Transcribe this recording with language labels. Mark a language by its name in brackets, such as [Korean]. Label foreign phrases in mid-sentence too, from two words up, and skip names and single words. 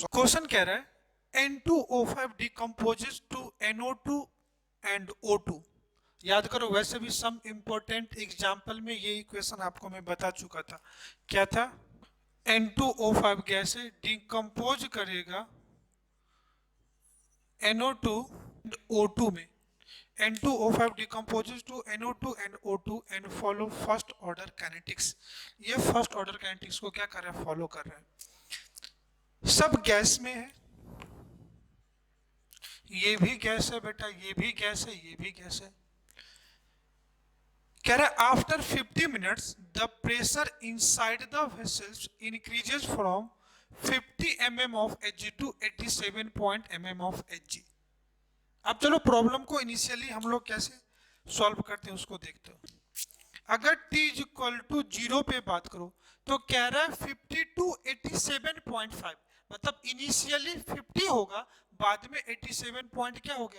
[Hindi] क्वेश्चन कह रहा है N2O5 [English] decomposes to [Hindi] NO2 एंड O2। याद करो, वैसे भी [English] some important example [Hindi] में ये इक्वेशन आपको मैं बता चुका था। क्या था? N2O5 गैस है, डिकम्पोज करेगा NO2 एंड O2 में। [English] N2O5 decomposes to NO2 and O2 and follow first order kinetics। [Hindi] ये [English] first order kinetics [Hindi] को क्या कर रहा है? फॉलो कर रहा है। सब गैस में है, ये भी गैस है बेटा, ये भी गैस है, ये भी गैस है। कह रहा है [English] after 50 minutes the pressure inside the vessels increases from 50 mm of Hg to 87 mm of Hg। [Hindi] अब चलो प्रॉब्लम को इनिशियली हम लोग कैसे सॉल्व करते हैं उसको देखते हो। अगर [English] t is equal to 0 [Hindi] पे बात करो तो कह रहा है 50 टू 87.5, मतलब इनिशियली 50 होगा, बाद में 87 पॉइंट क्या हो गया?